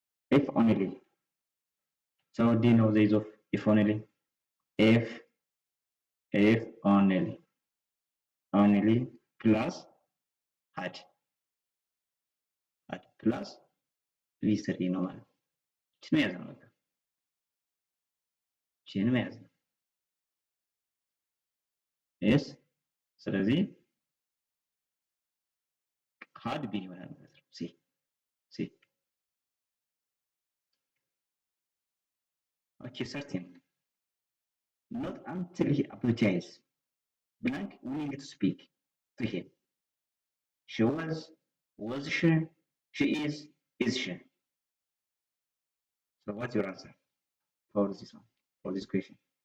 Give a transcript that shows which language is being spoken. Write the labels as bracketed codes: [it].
[en] If only. So do you know the use of if only? If only plus had plus [am] ቪስተሪ ነው ማለት ነው። እቺ ነው ያዘው በቃ እቺ ነው ያዘው። ኤስ ስለዚህ had been ይሆናል ማለት ነው። ሲ okay, certain. [en] Not until he apologized. Blank willing to speak to him. She was she is she. So what's your answer for this one, for this question?